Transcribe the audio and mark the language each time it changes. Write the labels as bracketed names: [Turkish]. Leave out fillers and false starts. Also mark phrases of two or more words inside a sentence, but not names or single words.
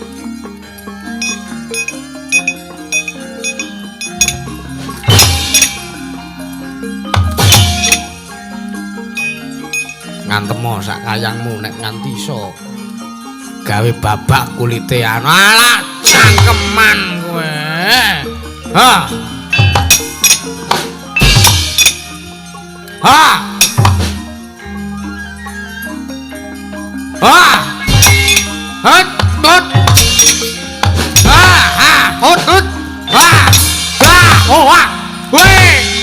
[Javanese] Ngantemo sak kayangmu nek nganti iso gawe babak kulite anu. Alah, cangkeman kowe. Ha. Ha! Ha! Hut! Hut! Ha! Ha! Hut! Hut! Ha! Ha! Oh! Ha! Weh!